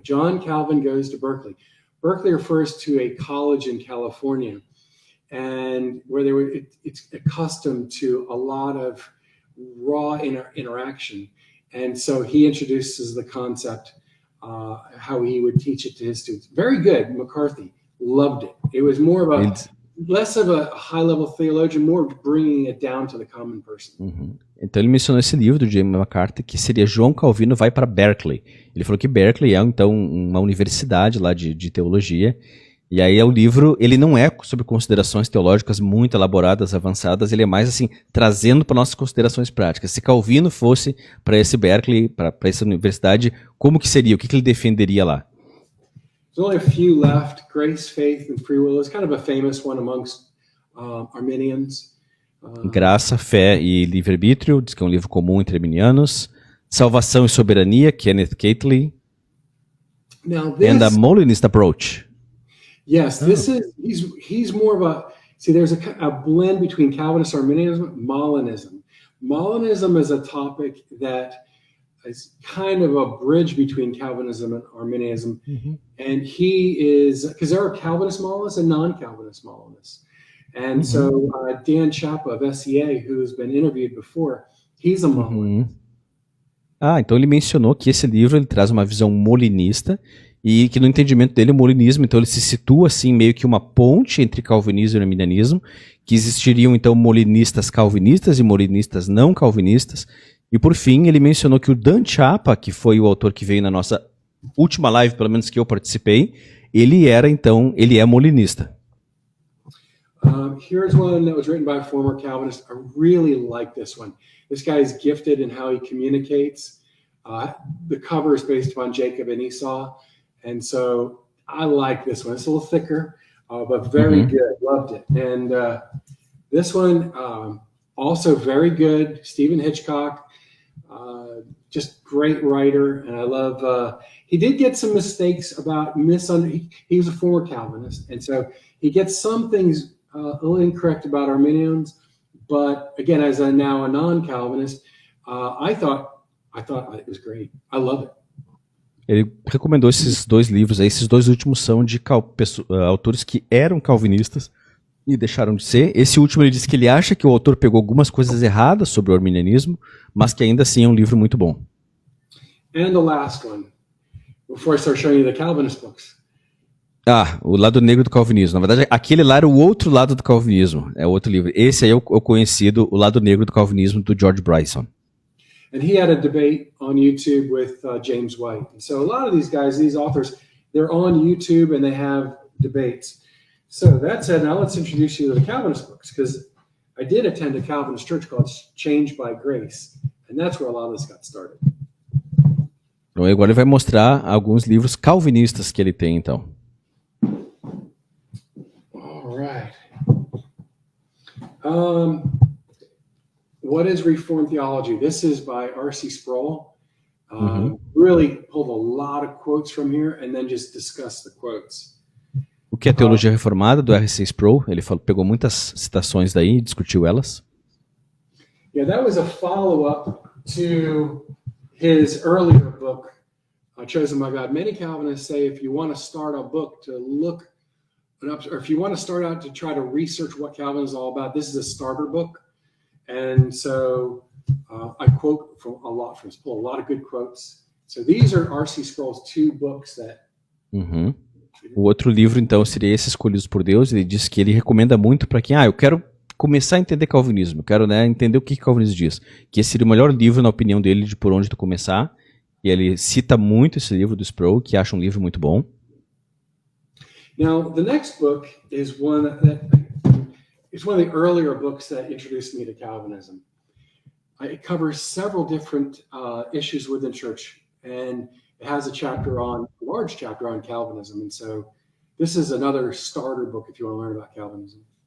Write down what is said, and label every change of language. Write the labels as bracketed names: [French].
[English] John Calvin Goes to Berkeley. Berkeley refers to a college in California, and where it's accustomed to a lot of raw interaction. And so he introduces the concept, how he would teach it to his students. Very good, McCarthy. Loved it. It was more of less of a high-level theologian, more bringing it down to the common person. [Portuguese] Então ele mencionou esse livro do James McCarthy, que seria João Calvino vai para Berkeley. Ele falou que Berkeley é então uma universidade lá de teologia. E aí o livro, ele não é sobre considerações teológicas muito elaboradas, avançadas, ele é mais assim, trazendo para nossas considerações práticas. Se Calvino fosse para esse Berkeley, para essa universidade, como que seria? O que ele defenderia lá? [English] There's only a few left. Grace, Faith, and Free Will is kind of a famous one amongst Arminians. [Portuguese] Graça, Fé e Livre-Arbítrio, diz que é um livro comum entre arminianos. Salvação e Soberania, Kenneth Catley. [English] Now this, and a Molinist Approach. Yes, this is, he's more of a, see, there's a blend between Calvinist Arminianism and Molinism. Molinism is a topic that is kind of a bridge between Calvinism and Arminianism. And he is, because there are Calvinist Molinists and non-Calvinist Molinists. And so Dan Chapa of SEA, who's been interviewed before, he's a Molinist. [Portuguese] Então ele mencionou que esse livro ele traz uma visão molinista e que no entendimento dele o molinismo, então ele se situa assim meio que uma ponte entre calvinismo e arminianismo, que existiriam então molinistas calvinistas e molinistas não calvinistas. E por fim ele mencionou que o Dan Chapa, que foi o autor que veio na nossa última live, pelo menos que eu participei, ele é molinista. [English] Here's one that was written by a former Calvinist. I really like this one. This guy is gifted in how he communicates. The cover is based upon Jacob and Esau. And so I like this one. It's a little thicker, but very good. Loved it. And this one, also very good. Stephen Hitchcock, just great writer. And I love, he did get some mistakes about he was a former Calvinist. And so he gets some things a little incorrect about Arminians. But again, as now a non-Calvinist, I thought it was great. I love it. [Portuguese] Ele recomendou esses dois livros aí, esses dois últimos são de autores que eram calvinistas e deixaram de ser. Esse último ele disse que ele acha que o autor pegou algumas coisas erradas sobre o arminianismo, mas que ainda assim é um livro muito bom. [English] And the last one, before I start showing you the Calvinist books. [Portuguese] Ah, O Lado Negro do Calvinismo. Na verdade, aquele lá era o outro lado do calvinismo. É outro livro. Esse aí é o conhecido O Lado Negro do Calvinismo, do George Bryson. [English] And he had a debate on YouTube with James White. And so a lot of these guys, these authors, they're on YouTube and they have debates. So that said, now let's introduce you to the Calvinist books, because I did attend a Calvinist church called Changed by Grace. And that's where a lot of this got started. [Portuguese] Então agora ele vai mostrar alguns livros calvinistas que ele tem, então. [English] All right. What is Reformed Theology? This is by R.C. Sproul. Really pulled a lot of quotes from here and then just discussed the quotes. [Portuguese] O que é Teologia Reformada, do R.C. Sproul? Ele pegou muitas citações daí e discutiu elas. [English] Yeah, that was a follow-up to his earlier book, Chosen by God. Many Calvinists say if you want to start a book to look up, or if you want to start out to try to research what Calvin is all about, this is a starter book. And so I quote from a lot from Sproul, a lot of good quotes. So these are R.C. Sproul's two books that... [Portuguese] O outro livro, então, seria esse Escolhidos por Deus. Ele diz que ele recomenda muito para quem, eu quero começar a entender calvinismo, eu quero entender o que calvinismo diz. Que esse seria o melhor livro, na opinião dele, de por onde tu começar. E ele cita muito esse livro do Sproul, que acha um livro muito bom. [English] Now, the next book is one that it's one of the earlier books that introduced me to Calvinism. It covers several different issues within church, and it has a large chapter on Calvinism. And so this is another starter book if you want to learn about Calvinism.